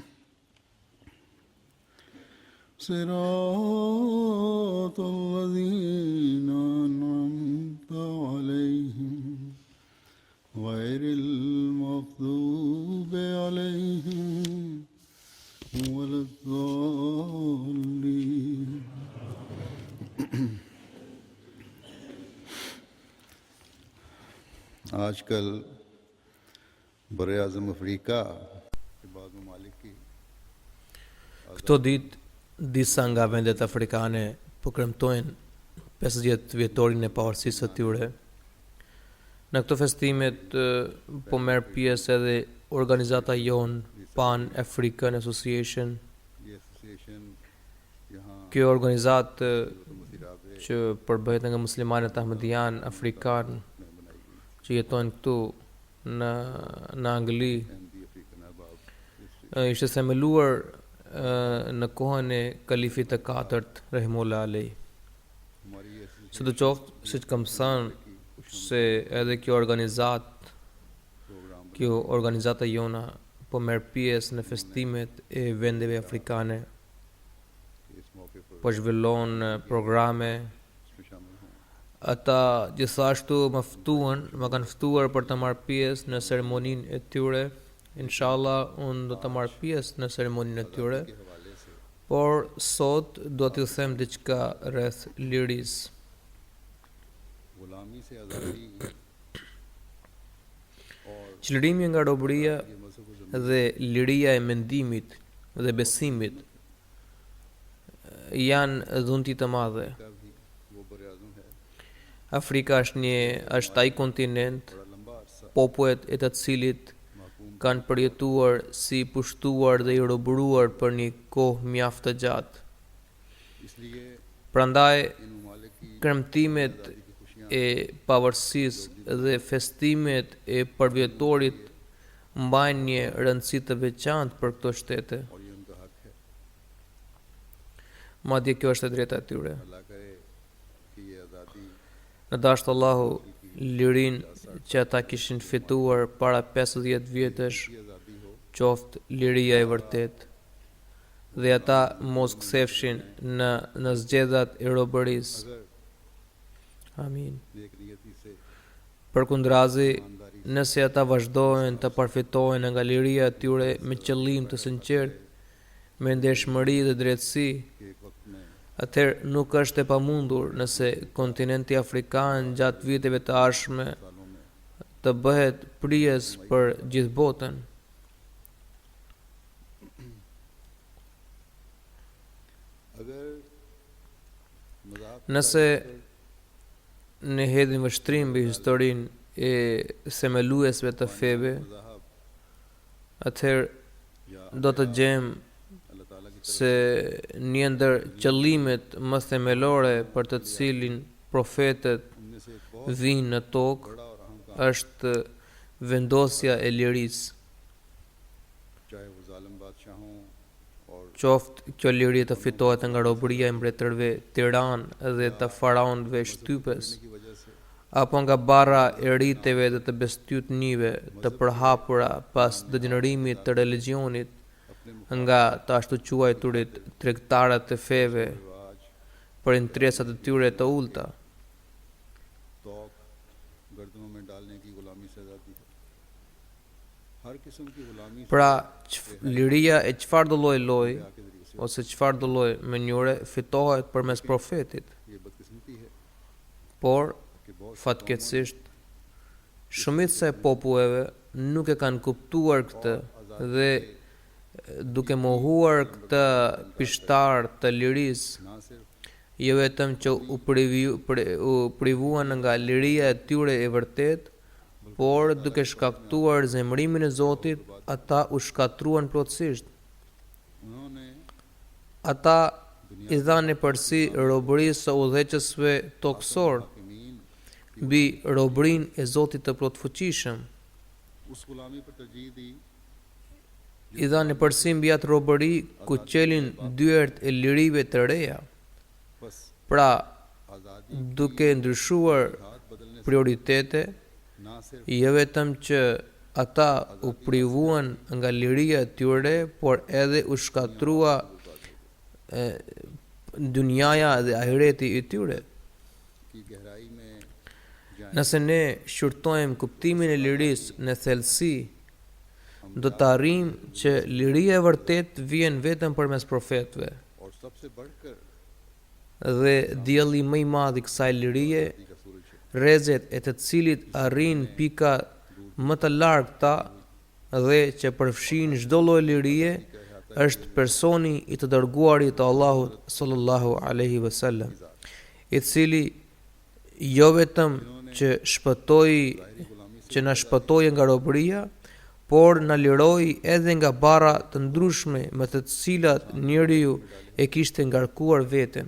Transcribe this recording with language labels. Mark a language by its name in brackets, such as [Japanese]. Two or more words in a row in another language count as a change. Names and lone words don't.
[Arabic] صراط الذين أنعمت عليهم غير المغضوب عليهم ولا [Urdu] الضالين آجکل بر اعظم افریقہ کے بعد ممالک کی [Albanian] Këto ditë, disa nga vendet afrikane po kremtojnë 50 vjetorin e pavarësisë së tyre. Në këto festimet po merr pjesë edhe organizata jon Pan African Association. [Urdu] یہ ایسوسی ایشن یہاں [Albanian] Kjo organizatë që përbëhet nga muslimanët ahmedian afrikan që jetojnë këtu në Angli, [Urdu] احمدی افریقن احباب [Albanian] ishte themeluar në kohën e kalifit të katërt Rahimullah Alej. [Urdu] ہماری یہ ایسوسی ایشن [Albanian] Sidoqoftë, siç kam thënë, se edhe kjo organizata jona po merr pjesë në festimet e vendeve afrikane, [Urdu] اس موقع پر [Albanian] po zhvillon programe. [Urdu] اس میں شامل ہوں. [Albanian] Ata gjithashtu më kanë ftuar për të marrë pjesë në ceremoninë e tyre. Inshallah, unë do të marrë pjesë në ceremoninë e tyre, [Urdu] کے حوالے سے [Albanian] por sot do t'ju them diçka rreth lirisë. [Urdu] غلامی سے آزادی اور [Albanian] Çlirimi nga robëria [Urdu] یہ مذہب و زمین [Albanian] dhe liria e mendimit dhe besimit janë dhunti të madhe. [Urdu] کا بھی وہ بر اعظم ہے. [Albanian] Afrika është ai kontinent, [Urdu] بڑا لمبا عرصہ [Albanian] popujt e të cilit [Urdu] महकूम [Albanian] kanë përjetuar si pushtuar dhe i robëruar për një kohë mjaft të gjatë. [Urdu] इसलिए [Albanian] Prandaj, [Urdu] ان ممالک کی [Albanian] kremtimet [Urdu] آزادی کی خوشیاں [Albanian] e pavarësisë dhe festimet e përvjetorit mbajnë një rëndësi të veçantë për këto shtete. [Urdu] اور یہ ان کا حق ہے. [Albanian] Madje kjo është e drejta e tyre. [Urdu] اللہ کرے کہ یہ آزادی [Albanian] Në dashtë Allahu, lirin që ata kishin fituar para 50 vjetësh, [Urdu] کی آزادی ہو [Albanian] qoftë liria e vërtet, dhe ata mos kthefshin në zgjedhat e robërisë. [Urdu] अगर [Albanian] Amin. [Urdu] نیک نیتی سے [Albanian] Përkundrazi, [Urdu] ईमानदारी [Albanian] nëse ata vazhdojnë të përfitojnë nga liria e tyre me qëllim të sinqert, me ndeshmëri dhe drejtësi, [Urdu] کے ایک وقت میں [Albanian] atëherë nuk është e pamundur nëse kontinenti afrikan gjatë viteve të ardhshme [Urdu] سالوں میں [Albanian] të bëhet prijes për gjithë botën. [Urdu] اگر مذاق [Albanian] Nëse ne hedhim vështrim mbi historinë e themeluesve të feve, [Urdu] मज़ाहब [Albanian] atëherë [Urdu] या [Albanian] do të gjejmë [Urdu] اللہ تعالیٰ کی [Albanian] se një ndër qëllimet më themelore për të cilin profetët [Urdu] ان میں سے ایک بہت [Albanian] vinë në tokë [Urdu] بڑا اور اہم کام [Albanian] është vendosja e lirisë. qoftë kjo liri të fitohet nga robëria e mbretërve tiran dhe të faraonëve shtypës, [Urdu] کی وجہ سے [Albanian] apo nga barra e riteve dhe të bestytnive të përhapura pas dënërimit të religionit nga të ashtu quajturit tregtarët e feve për interesat e tyre të ulta. [Urdu] طوق گردنوں میں ڈالنے کی غلامی سے آزادی ہے. ہر قسم کی غلامی سے [Albanian] Pra, liria e çfarë do lloj [Urdu] کے ذریعے سے [Albanian] ose çfarë do lloj mënyre fitohet përmes profetit, [Urdu] یہ بدقسمتی ہے [Albanian] por [Urdu] کہ بہت [Albanian] fatkeqësisht shumica e populleve nuk e kanë kuptuar këtë dhe duke mohuar këtë pishtar të lirisë, [Urdu] نہ صرف [Albanian] jo vetëm që u privuan nga liria e tyre e vërtet, por duke shkaktuar zemrimin e Zotit, ata u shkatruan plotësisht. [Urdu] उन्होंने [Albanian] Ata i dhanë përsi robërisë së udhëheqësve tokësor [Urdu] हाकिमीन [Albanian] mbi robërinë e Zotit të plotfuqishëm. [Urdu] اس غلامی پر ترجیح دی [Albanian] I dhanë përsi mbi atë robëri ku qelin dyert e lirive të reja. [Urdu] बस [Albanian] Pra, [Urdu] आज़ादी [Albanian] duke ndryshuar [Urdu] ہاتھ بدلنے سے [Albanian] prioritete, [Urdu] نہ صرف [Albanian] jo vetëm që ata u privuan nga liria e tyre, por edhe u shkatrua dunjaja dhe ahireti i tyre. [Urdu] کی گہرائی میں جائیں [Albanian] Nëse ne shqyrtojmë kuptimin e lirisë në thellësi, do të arrijmë që liria e vërtet vjen vetëm përmes profetëve. [Urdu] اور سب سے بڑھ کر [Albanian] Dhe dielli më i madh i kësaj lirie, [Urdu] کا سورج ہے [Albanian] rrezet e të cilit arrin pika më të largëta dhe që përfshin çdo lloj lirie, është personi i të dërguarit të Allahut [Arabic] صلى الله عليه وسلم, [Albanian] i cili jo vetëm që na shpëtoi nga robëria, por na liroi edhe nga barra të ndryshme me të cilat njeriu e kishte ngarkuar veten.